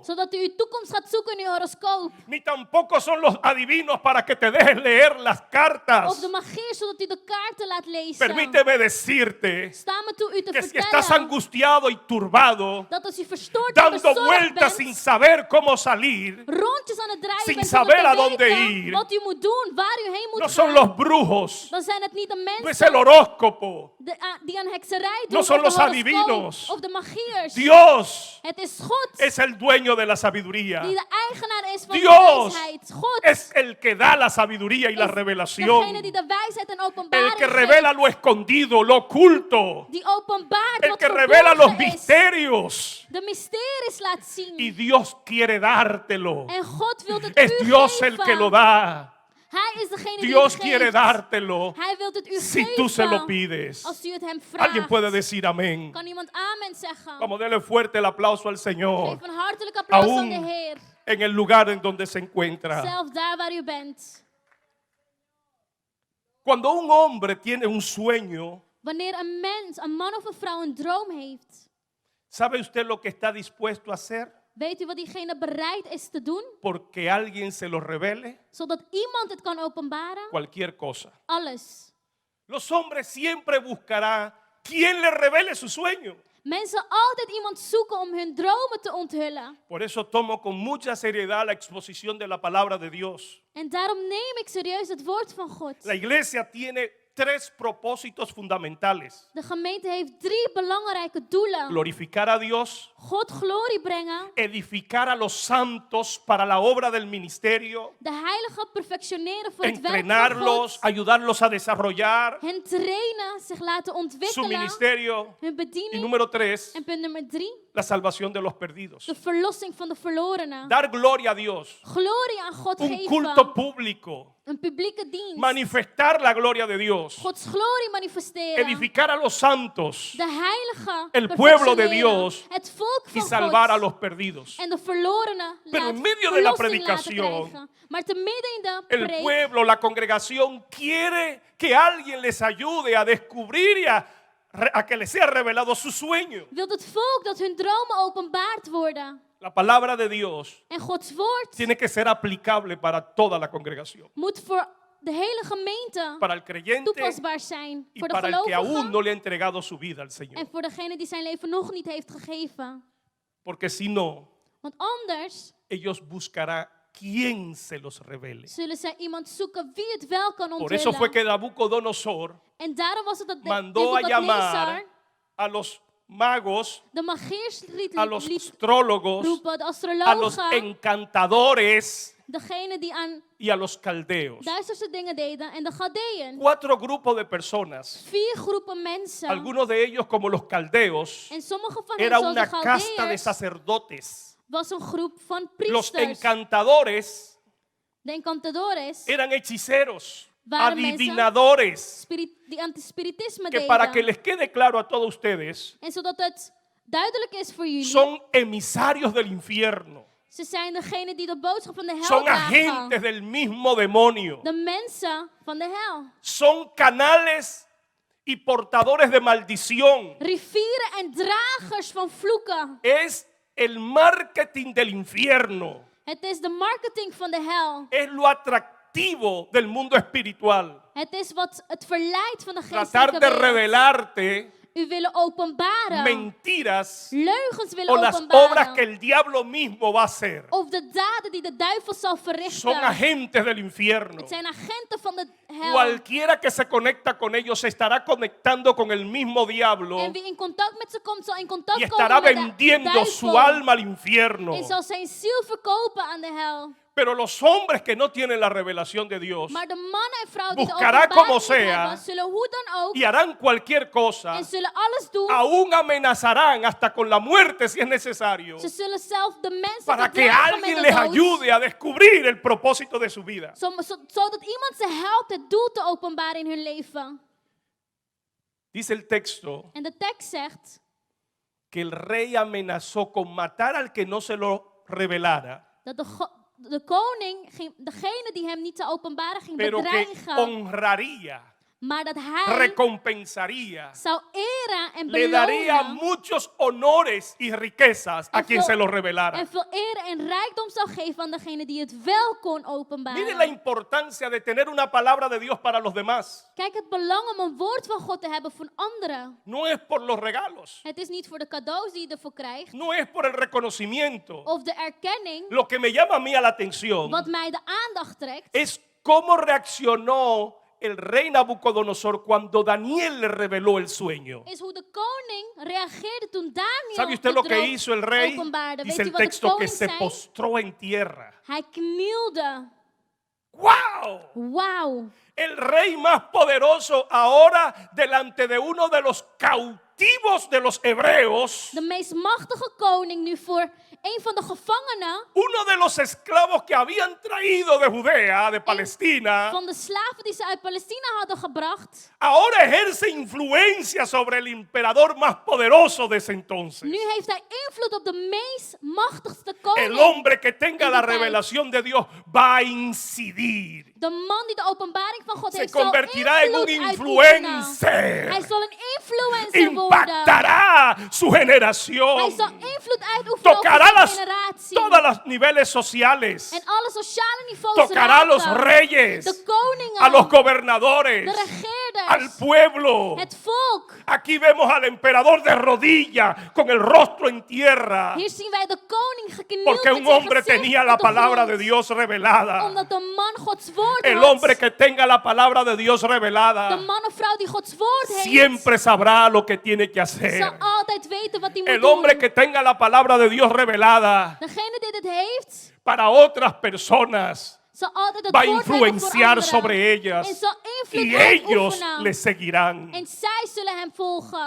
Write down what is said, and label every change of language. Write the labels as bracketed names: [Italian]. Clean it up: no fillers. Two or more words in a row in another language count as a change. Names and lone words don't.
[Dutch] Zodat u uw toekomst gaat zoeken in uw horoscoop. [Spanish] Ni tampoco son los adivinos para que te dejes leer las cartas. [Dutch] Of de magier, zodat u de kaarten laat lezen. [Spanish] Permíteme decirte [Dutch] Sta me toe u te [Spanish] que si estás [Dutch] vertellen [Spanish] angustiado y turbado, [Dutch] dat als u verstoord en [Spanish] dando [Dutch] bezorgd [Spanish] vueltas [Dutch] bent, [Spanish] sin saber cómo salir, [Dutch] rondjes aan het draaien [Spanish] sin [Dutch] bent [Spanish] saber [Dutch] zonder [Spanish] a [Dutch] te [Spanish] dónde [Dutch] weten [Spanish] ir, [Dutch] wat u moet doen, waar u heen moet [Spanish] no son [Dutch] gaan, [Spanish] los brujos, [Dutch] dan zijn het niet de [Spanish] no es [Dutch] mensen [Spanish] el horóscopo. [Dutch] die aan hekserij doen [Spanish] No son [Dutch] of [Spanish] los [Dutch] de horoscoop [Spanish] adivinos. [Dutch] of de magiers. [Spanish] Dios [Dutch] Het is God [Spanish] es el dueño de la sabiduría. [Dutch] die de eigenaar is van [Spanish] Dios [Dutch] de wijsheid. God [Spanish] es el que da la sabiduría y la [Dutch] is degene [Spanish] revelación. [Dutch] die de wijsheid en [Spanish] El [Dutch] openbaring [Spanish] que revela lo escondido, lo oculto. [Dutch] geeft. Die openbaart [Spanish] El [Dutch] wat [Spanish] que revela los [Dutch] verborgen is. [Spanish] misterios. [Dutch] De mysteries laat zien. [Spanish] Y Dios quiere dártelo. [Dutch] En God wil het [Spanish] Es [Dutch] u [Spanish] Dios el [Dutch] geven. [Spanish] que lo da. [Dutch] Hij is degene die [Spanish] Dios [Dutch] het [Spanish] quiere [Dutch] geeft. [Spanish] dártelo [Dutch] Hij wil het u [Spanish] si [Dutch] geven. [Spanish] tú se lo pides. [Dutch] Als u het hem vraagt. [Spanish] Alguien puede decir amén. [Dutch] Kan iemand amen zeggen? [Spanish] Vamos, denle fuerte el aplauso al Señor [Dutch] Geef een hartelijk applaus aan [Spanish] Aún [Dutch] de Heer. [Spanish] en el lugar en donde se encuentra. [Dutch] Zelf daar waar u bent. [Spanish] Cuando un hombre tiene un sueño, [Dutch] Wanneer een mens, een man of een vrouw een droom heeft, [Spanish] ¿Sabe usted lo que está dispuesto a hacer? [Dutch] Weet u wat diegene bereid is te doen? [Spanish] Porque alguien se lo revele. [Dutch] Zodat iemand het kan openbaren? [Spanish] Cualquier cosa. [Dutch] Alles. [Spanish] Los hombres siempre buscarán quien le revele su sueño. [Dutch] Mensen altijd iemand zoeken om hun dromen te onthullen. [Spanish] Por eso tomo con mucha seriedad la exposición de la palabra de Dios. [Dutch] En daarom neem ik serieus het woord van God. [Spanish] La iglesia tiene 3 propósitos fundamentales. [Dutch] De gemeente heeft 3 belangrijke doelen. [Spanish] Glorificar a Dios, [Dutch] God glorie brengen, [Spanish] edificar a los santos para la obra del ministerio, [Dutch] de heiligen perfectioneren voor het werk van [Spanish] entrenarlos, [Dutch] God, [Spanish] ayudarlos a desarrollar [Dutch] hen trainen, zich laten [Spanish] su [Dutch] ontwikkelen, [Spanish] ministerio. [Dutch] hun [Spanish] Y [Dutch] bediening. [Spanish] número 3, [Dutch] En punt nummer 3, [Spanish] la salvación de los perdidos. [Dutch] de verlossing van de verlorenen. [Spanish] Dar gloria a Dios, [Dutch] Glorie aan God [Spanish] un [Dutch] geven, [Spanish] culto público, [Dutch] een publieke dienst, [Spanish] manifestar la gloria de Dios, [Dutch] Gods glorie manifesteren, [Spanish] edificar a los santos [Dutch] de heiligen [Spanish] el pueblo de [Dutch] perfectioneren, [Spanish] Dios [Dutch] het volk [Spanish] y [Dutch] van [Spanish] salvar a [Dutch] God [Spanish] los perdidos. [Dutch] en de verlorenen [Spanish] Pero [Dutch] laat [Spanish] en medio de la [Dutch] verlossing laten [Spanish] predicación, [Dutch] krijgen. Maar te midden in de [Spanish] El [Dutch] preek [Spanish] pueblo, la congregación quiere que alguien les ayude a descubrir y a que les sea revelado su sueño. [Dutch] wil het volk dat hun dromen openbaard worden. [Spanish] La palabra de Dios [Dutch] En Gods woord [Spanish] tiene que ser aplicable para toda la congregación, [Dutch] moet voor de hele gemeente [Spanish] para el creyente [Dutch] toepasbaar zijn. [Spanish] y [Dutch] Voor de [Spanish] para el que aún [Dutch] gelovigen [Spanish] no le ha entregado su vida al Señor. [Dutch] en voor degene die zijn leven nog niet heeft gegeven. [Spanish] Porque si no, [Dutch] Want anders [Spanish] ellos buscarán quien se los revele. [Dutch] zullen zij iemand zoeken wie het wel kan [Spanish] Por eso fue [Dutch] onthullen. [Spanish] que Nabucodonosor [Dutch] En daarom was het dat [Spanish] mandó a [Dutch] Nebukadnezar [Spanish] llamar a los magos, [Dutch] de magiers [Spanish] a los [Dutch] liet [Spanish] astrólogos, [Dutch] roepen, de [Spanish] a los [Dutch] astrologen, [Spanish] encantadores [Dutch] degene die aan [Spanish] y a los caldeos. [Dutch] duisterse dingen deden, en de Galdeën. [Spanish] 4 grupos de personas. [Dutch] 4 groepen mensen. [Spanish] Algunos de ellos, como los caldeos, [Dutch] En sommige van hen, [Spanish] era [Dutch] zoals de [Spanish] una casta de [Dutch] Galdeërs, [Spanish] sacerdotes. [Dutch] was een groep van [Spanish] Los [Dutch] priesters. [Spanish] encantadores [Dutch] De encantadores [Spanish] eran hechiceros, [Dutch] Waren mensen [Spanish] adivinadores. [Dutch] die antispiritisme [Spanish] Que [Dutch] deden. [Spanish] para que les quede claro a todos ustedes, [Dutch] En zodat het duidelijk is voor jullie, [Spanish] son emisarios del infierno. [Dutch] ze zijn degene die de boodschap van de hel [Spanish] Son [Dutch] dragen. [Spanish] agentes del mismo demonio. [Dutch] De mensen van de hel. [Spanish] Son canales y portadores de maldición. [Dutch] Rivieren en dragers van vloeken. [Spanish] Es el marketing del infierno. [Dutch] Het is de marketing van de hel. [Spanish] Es lo atractivo del mundo espiritual. [Dutch] Het is wat het verleidt van de [Spanish] Tratar [Dutch] geestelijke [Spanish] de [Dutch] wereld. [Spanish] revelarte [Dutch] U willen openbaren. [Spanish] mentiras [Dutch] Leugens [Spanish] o [Dutch] willen [Spanish] las obras [Dutch] openbaren. [Spanish] que el diablo mismo va a hacer. [Dutch] Of de daden die de duivel zal [Spanish] Son [Dutch] verrichten. [Spanish] agentes del infierno. [Dutch] Het zijn agenten van de hel. [Spanish] Cualquiera que se conecta con ellos se estará conectando con el mismo diablo [Dutch] En wie in contact met ze komt, zal in contact [Spanish] y [Dutch] komen [Spanish] estará [Dutch] met de [Spanish] vendiendo [Dutch] duivel. [Spanish] su alma al infierno. [Dutch] En zal zijn ziel verkopen aan de hel. [Spanish] Pero los hombres que no tienen la revelación de Dios [Dutch] Maar de mannen en vrouwen die de [Spanish] buscará como [Dutch] openbaring niet [Spanish] sea [Dutch] hebben, zullen hoe dan ook [Spanish] y harán cualquier cosa, [Dutch] en zullen alles doen. [Spanish] aún amenazarán hasta con la muerte si es necesario, [Dutch] Ze zullen zelf de mensen [Spanish] para que [Dutch] verdreigen met [Spanish] alguien [Dutch] de [Spanish] les [Dutch] dood. [Spanish] ayude a descubrir el propósito de su vida. [Dutch] Zodat iemand ze helpt het doel te openbaren in hun leven. [Spanish] Dice el texto [Dutch] En de tekst zegt [Spanish] que el rey amenazó con matar al que no se lo revelara, [Dutch] dat de koning degene die hem niet te openbaren ging [Spanish] pero que [Dutch] bedreigen, [Spanish] honraría, [Dutch] maar dat hij [Spanish] recompensaría, [Dutch] zou eren en [Spanish] le daría [Dutch] belonen [Spanish] muchos honores y riquezas a [Dutch] En [Spanish] quien [Dutch] veel- [Spanish] se lo revelara. [Dutch] en veel eer en rijkdom zou geven aan degene die het wel kon [Spanish] Mire la [Dutch] openbaren. [Spanish] importancia de tener una palabra de Dios para los demás. [Dutch] Kijk, het belang om een woord van God te hebben voor anderen. [Spanish] No es por los regalos, [Dutch] Het is niet voor de cadeaus die je ervoor krijgt, [Spanish] no es por el reconocimiento. [Dutch] of de erkenning. [Spanish] Lo que me llama a mí a la atención [Dutch] Wat mij de aandacht trekt, [Spanish] es cómo reaccionó el rey Nabucodonosor cuando Daniel le reveló el sueño. [Dutch] is hoe de koning reageerde toen Daniel [Spanish] ¿Sabe usted [Dutch] de [Spanish] lo que [Dutch] droom [Spanish] hizo el rey? [Dutch] openbaarde. [Spanish] Dice [Dutch] Weet [Spanish] el [Dutch] u wat de [Spanish] texto que [Dutch] koning [Spanish] se [Dutch] zei? [Spanish] postró en tierra. [Dutch] Hij knielde. [Spanish] ¡Wow! [Dutch] Wauw. [Spanish] El rey más poderoso ahora delante de uno de los cautivos de los hebreos, [Dutch] De meest machtige koning nu voor een van de gevangenen [Spanish] uno de los esclavos que habían traído de Judea, de Palestina, [Dutch] van de slaven die ze uit Palestina hadden gebracht. [Spanish] ahora ejerce influencia sobre el emperador más poderoso de ese entonces. [Dutch] Nu heeft hij invloed op de meest machtigste koning. [Spanish] El hombre que tenga [Dutch] in [Spanish] la [Dutch] die tijd. [Spanish] revelación de Dios va a incidir. [Dutch] De man die de openbaring van God [Spanish] Se [Dutch] heeft, zal [Spanish] convertirá en un [Dutch] invloed uitoefenen. [Spanish] influencer. [Dutch] Hij zal een influencer worden. [Spanish] impactará su [Dutch] Hij [Spanish] generación. [Dutch] zal invloed uitoefenen over [Spanish] Tocará [Dutch] zijn generatie. [Spanish] todos los niveles sociales. [Dutch] En alle sociale niveaus [Spanish] Tocará a los [Dutch] raken. [Spanish] reyes, [Dutch] De koningen, [Spanish] a los gobernadores, [Dutch] de [Spanish] al [Dutch] regeerders, [Spanish] pueblo. [Dutch] het volk. [Spanish] Aquí vemos al emperador de rodillas con el rostro en tierra. [Dutch] Hier zien wij de koning geknield [Spanish] Porque [Dutch] met [Spanish] un [Dutch] zijn [Spanish] hombre [Dutch] gezicht [Spanish] tenía [Dutch] op [Spanish] la [Dutch] de [Spanish] palabra [Dutch] grond. [Spanish] de Dios revelada. [Dutch] Omdat de man Gods woord [Spanish] El [Dutch] had. [Spanish] hombre que tenga la palabra de Dios [Dutch] De [Spanish] revelada [Dutch] man of vrouw die Gods woord heeft. [Spanish] siempre sabrá lo que tiene que [Dutch] Zal [Spanish] hacer. [Dutch] altijd weten wat hij moet [Spanish] El hombre [Dutch] doen. [Spanish] que tenga la palabra de Dios revelada [Dutch] Degene die dit heeft, [Spanish] para otras personas [Dutch] zal altijd het [Spanish] va a [Dutch] woord hebben voor [Spanish] influenciar [Dutch] anderen. [Spanish] sobre [Dutch] En [Spanish] ellas [Dutch] zal invloed [Spanish] y ellos [Dutch] uitoefenen. [Spanish] le seguirán. [Dutch] En zij zullen hem volgen.